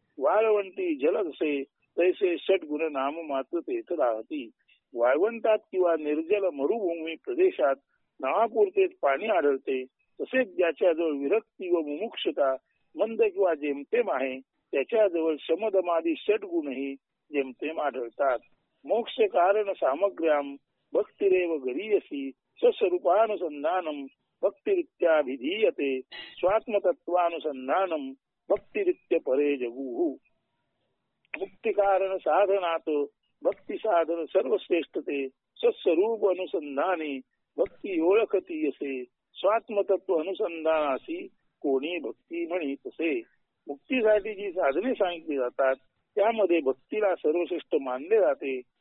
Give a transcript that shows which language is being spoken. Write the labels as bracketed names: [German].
[Marathi] वाळवंटी जलदसे तैसे षटगुण नाम मात्र तेथ राहती. वाळवंटात किंवा निर्जल मरुभूमी प्रदेशात नावापुरतेच पाणी आढळते, तसेच ज्याच्याजवळ विरक्ती व मुमुक्षता मंद किंवा जेमतेम आहे त्याच्याजवळ शमदमादी षटगुणही जेमतेम आढळतात. [Sanskrit] मोक्ष कारण सामग्र्याम भक्तिरेव गरीयसी स्वस्वरूपानुसंधानम भक्तिरित्याभिधीयते स्वात्मतत्वानुसंधानम भक्तिरित्य परे जगुः. [Marathi] मुक्ती कारण साधनात भक्ती साधन सर्वश्रेष्ठते स्वस्वरूप अनुसंधाने भक्ती ओळखती असे स्वात्मतत्व अनुसंधानासी कोणी भक्ती म्हणी तसे. मुक्तीसाठी जी साधने सांगितली जातात त्यामध्ये भक्तीला सर्वश्रेष्ठ मानले जाते.